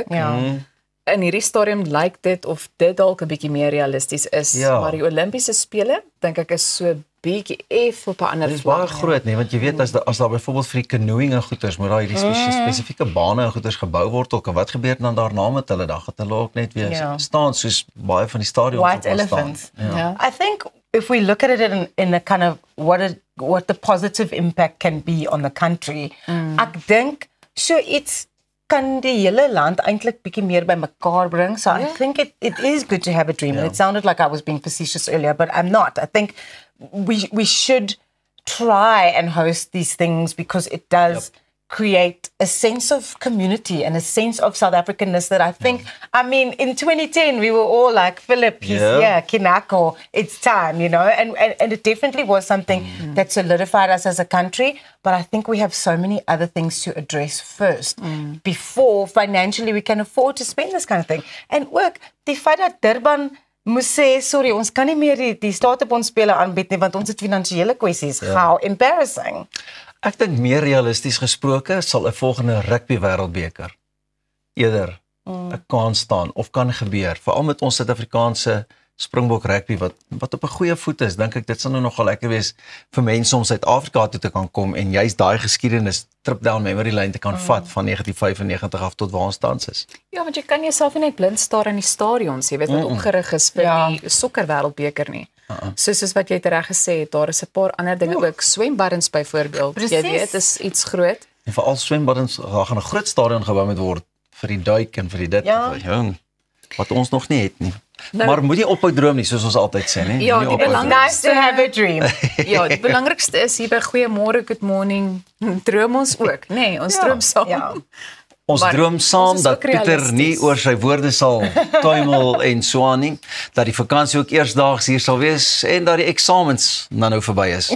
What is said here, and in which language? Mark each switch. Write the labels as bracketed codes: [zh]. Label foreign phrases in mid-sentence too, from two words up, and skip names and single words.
[af] In hierdie stadium lyk dit of dit dalk 'n bietjie meer realisties is, maar die Olimpiese spele, dink ek is so bietjie op 'n ander vlak. Dit is baie groot, nee, want jy weet as daar byvoorbeeld vir die canoeing en goeders moet daar hierdie spesifieke bane en goeders gebou word ook, en wat gebeur dan daarna met hulle? Dan gaan hulle ook net weer staan soos baie van die stadions [en] White elephants. I think if we look at it in a kind of what the positive impact can be on the country, [af] ek dink so iets kan die hele land eintlik bietjie meer by mekaar bring. [en] So I think it is good to have a dream. And it sounded like I was being facetious earlier, but I'm not. I think we should try and host these things because it does create a sense of community and a sense of South Africanness that I think, I mean, in 2010, we were all like, Philip, he's here, Kinako, it's time, you know, and it definitely was something that solidified us as a country, but I think we have so many other things to address first before financially we can afford to spend this kind of thing. [af] And ook, die feit dat Durban moes sê, sorry, ons kan nie meer die staatebondspele aanbied nie, want ons het finansiële kwessies. [en] How embarrassing. [af] Ek dink meer realisties gesproke sal 'n volgende rugby wêreldbeker eerder 'n kans staan of kan gebeur, veral met ons Suid-Afrikaanse Springbok rugby wat op 'n goeie voet is. Dink ek dit sal nou nogal lekker wees vir mense om Suid-Afrika toe te kan kom en juist daai geskiedenis [en] trip down memory lane [af] te kan vat van 1995 af tot waar ons tans is. Ja, want jy kan jouself nie net blind staar in die stadions, jy weet wat opgerig is vir die sokker wêreldbeker nie. Soos wat jy reg gesê het, daar is 'n paar ander dinge ook, swembaddens byvoorbeeld. Jy weet, is iets groot. En veral swembaddens, daar gaan 'n groot stadion gebou moet word vir die duik en vir die dit. Wat ons nog nie het nie. Nou, maar moet jy ophou droom nie, soos ons altyd sê, nie? Ja, die belangrikste [en] to have a dream. [af] Ja, die belangrikste is hier by Goeiemôre, Good Morning, droom ons ook, nê? Ons droom saam. Ja. Ons droom saam dat Pieter nie oor sy woorde sal tuimel en so aan nie, dat die vakansie ook eersdaags hier sal wees en dat die eksamens nou verby is.